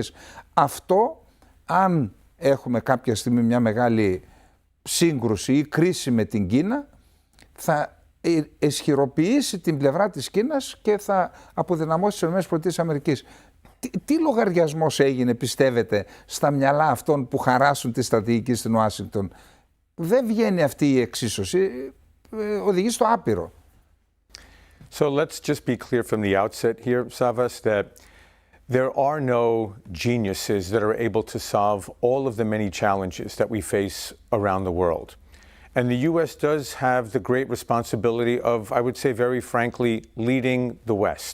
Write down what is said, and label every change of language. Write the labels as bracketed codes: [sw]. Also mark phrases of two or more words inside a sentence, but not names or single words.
[el] Αυτό, αν έχουμε κάποια στιγμή μια μεγάλη σύγκρουση ή κρίση με την Κίνα, θα ισχυροποιήσει την πλευρά της Κίνας και θα αποδυναμώσει τις ΗΠΑ. Τι λογαριασμός έγινε, πιστεύετε, στα μυαλά αυτών που χαράσουν τη στρατηγική στην Ουάσιγκτον? Δεν βγαίνει αυτή η εξίσωση, οδηγεί στο άπειρο. [en] So let's just be clear from the outset here, Savvas, that there are no geniuses that are able to solve all of the many challenges that we face around the world. And the U.S. does have the great responsibility of, I would say very frankly, leading the West.